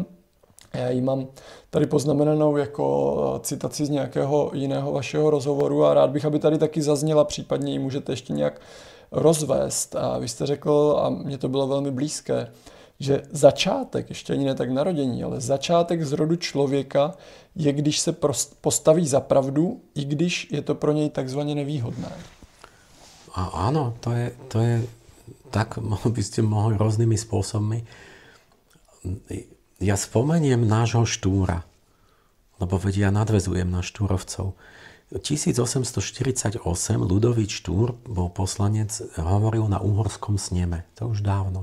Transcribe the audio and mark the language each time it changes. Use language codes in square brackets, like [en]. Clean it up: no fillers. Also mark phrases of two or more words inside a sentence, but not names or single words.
[cs] Já ji mám tady poznamenanou jako citaci z nějakého jiného vašeho rozhovoru a rád bych, aby tady taky zazněla, případně ji můžete ještě nějak rozvést. A vy jste řekl, a mně to bylo velmi blízké, že začátek, ještě ani ne tak narození, ale začátek zrodu člověka je, když se postaví za pravdu, i když je to pro něj takzvaně nevýhodné. [sk] A áno, to je tak, by ste mohli rôznymi spôsobmi. Ja spomeniem nášho Štúra, lebo veď ja nadväzujem na Štúrovcov. 1848 Ľudovít Štúr bol poslanec, hovoril na uhorskom sneme, to už dávno.